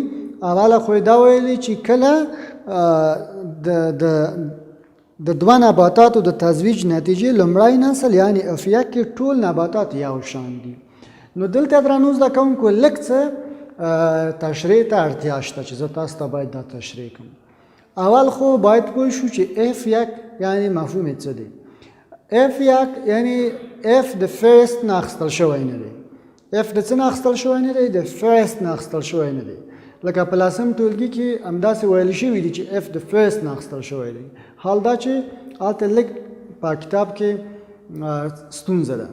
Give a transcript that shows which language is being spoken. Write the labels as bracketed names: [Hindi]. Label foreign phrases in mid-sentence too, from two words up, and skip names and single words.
[Pashto] اوله خو دا ویلي چې کله د دوه نباتاتو د تزویج نتیجې لومړی نسل یعنی افیا کې ټول نباتات یو شان دي. نو دلته درنو زده کوونکو لږ څه تشریح ته اړتیا شته چې زه تاسو ته باید دا تشریح کړم. اول خو باید پوه شو چې اف یک یعنی مفهوم یې څه دی. اف یک یعنی اف د فرست نه اخیستل شوی نه دی. اف د څه نه اخیستل شوی نه دی؟ د فرست نه اخیستل شوی نه دی. لکه په لسم ټولګي کې همداسې ویل شوي دي چې اف د فرست نه اخیستل شوی دی. حال دا چې هلته لږ په کتاب کې ستونزه ده.